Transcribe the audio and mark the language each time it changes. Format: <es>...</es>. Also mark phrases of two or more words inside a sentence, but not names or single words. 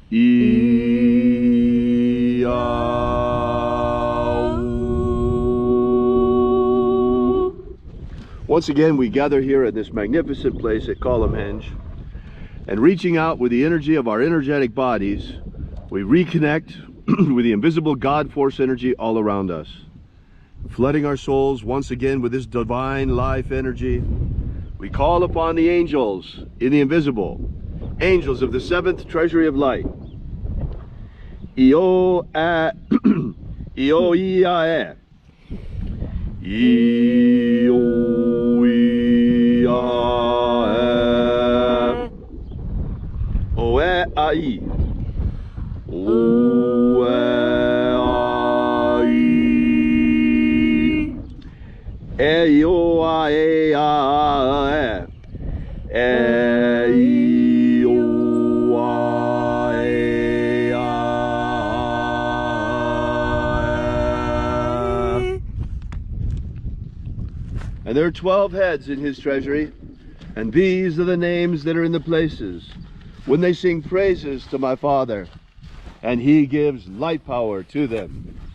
<en>Once again, we gather here at this magnificent place at Columnhenge, and reaching out with the energy of our energetic bodies, we reconnect with the invisible God force energy all around us, flooding our souls once again with this divine life energy. We call upon the angels in the invisible, angels of the seventh treasury of light. Io a Io ia e Io ia o e ai o e ai e Io a e a e And there are 12 heads in his treasury, and these are the names that are in the places when they sing praises to my Father, and he gives light power to them.</en>